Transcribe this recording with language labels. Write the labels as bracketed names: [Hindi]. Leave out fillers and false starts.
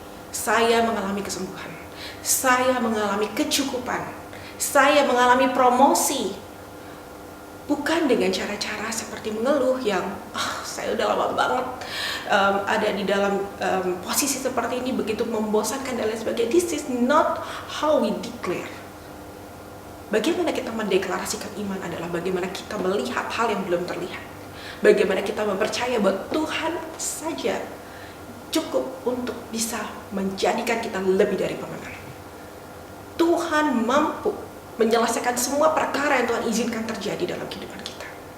[Indonesian] Saya mengalami kesembuhan, saya mengalami kecukupan, saya mengalami promosi. Bukan dengan cara-cara seperti mengeluh yang saya udah lama banget ada di dalam posisi seperti ini, begitu membosankan dan lain sebagainya. [English] This is not how we declare. [Indonesian] Bagaimana kita mendeklarasikan iman adalah bagaimana kita melihat hal yang belum terlihat. Bagaimana kita mempercayai bahwa Tuhan saja cukup untuk bisa menjadikan kita lebih dari pemenang. Tuhan mampu menyelesaikan semua perkara yang Tuhan izinkan terjadi dalam kehidupan kita.